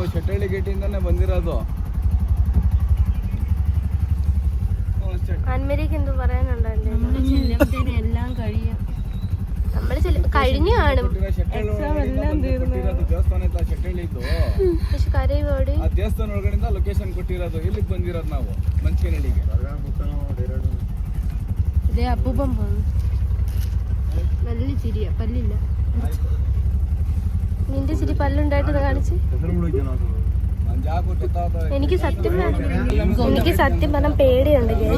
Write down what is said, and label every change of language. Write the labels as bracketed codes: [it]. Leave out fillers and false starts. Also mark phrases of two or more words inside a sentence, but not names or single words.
[kn] ಶೆಟ್ಟಳ್ಳಿ ಗೇಟಿಂದಾನೆ ಬಂದಿರೋದು. [ml] അന്മരിക്ക് എന്ത് പറയാനുണ്ടോ? എല്ലാം കഴിയും. നമ്മള് കഴിഞ്ഞു കാണും. പക്ഷെ കരയോടി [kn] ಆ ದೇವಸ್ಥಾನ ಒಳಗಡೆಯಿಂದ ಲೊಕೇಶನ್ ಕೊಟ್ಟಿರೋದು. ಇಲ್ಲಿಗೆ ಬಂದಿರೋದು ನಾವು ಮಂಚೇನಹಳ್ಳಿಗೆ. [ml] ഇതേ അപ്പൂപ്പം പോകുന്നു. നല്ല ചിരിയാ, പല്ലില്ല. നിന്റെ ചിരി പല്ലുണ്ടായിട്ട് കാണിച്ച്. എനിക്ക് സത്യം പറഞ്ഞ പേടിയുണ്ട്.